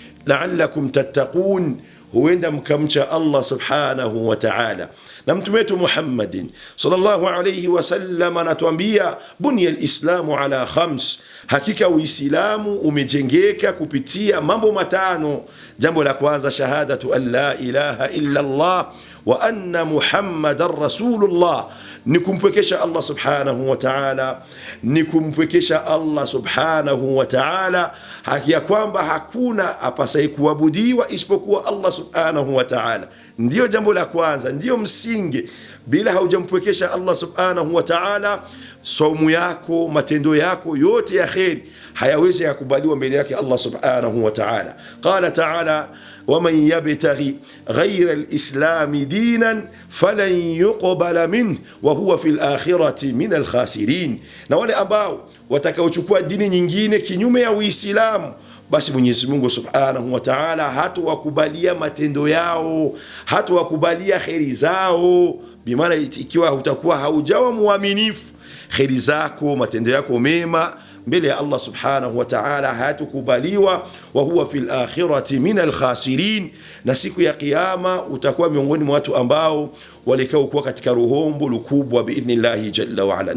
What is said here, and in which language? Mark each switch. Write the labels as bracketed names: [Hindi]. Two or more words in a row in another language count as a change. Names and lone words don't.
[Arabic] لعلكم تتقون, [Swahili] huenda mkamcha Allah [Arabic] سبحانه وتعالى. [Swahili] Na mtume wetu Muhammadin [Arabic] صلى الله عليه وسلم [Swahili] anatuambia [Arabic] بني الإسلام على خمس, [Swahili] hakika uislamu umejengeka kupitia mambo matano. Jambo la kwanza, [Arabic] شهادة أن لا إله إلا الله وأن محمدا رسول الله, [Swahili] ni kumpwekesha Allah [Arabic] سبحانه وتعالى, [Swahili] ni kumpwekesha Allah [Arabic] سبحانه وتعالى, [Swahili] haki ya kwamba hakuna apasaye kuabudiwa isipokuwa Allah [Arabic] سبحانه وتعالى. [Swahili] Ndio jambo la kwanza, ndio msingi. Bila haujampwekesha Allah [Arabic] سبحانه وتعالى, [Swahili] saumu yako, matendo yako yote ya kheri hayawezi yakubaliwa mbele yake Allah [Arabic] سبحانه وتعالى. قال تعالى ومن يبتغي غير الإسلام دينا فلن يقبل منه وهو في الآخرة من الخاسرين. [Swahili] Na wale ambao watakaochukua dini nyingine kinyume ya Uislamu, basi Mwenyezi Mungu [Arabic] سبحانه وتعالى [Swahili] hatawakubalia matendo yao, hatawakubalia kheri zao. Bimaana ikiwa utakuwa haujawa muaminifu, kheri zako, matendo yako mema mbele ya Allah [Arabic] سبحانه وتعالى [Swahili] hatukubaliwa, [Arabic] وهو في الآخرة من الخاسرين, [Swahili] na siku ya kiyama utakuwa miongoni mwa watu ambao walikao kuwa katika ruhombo lukubwa [Arabic] بإذن الله جل وعلا.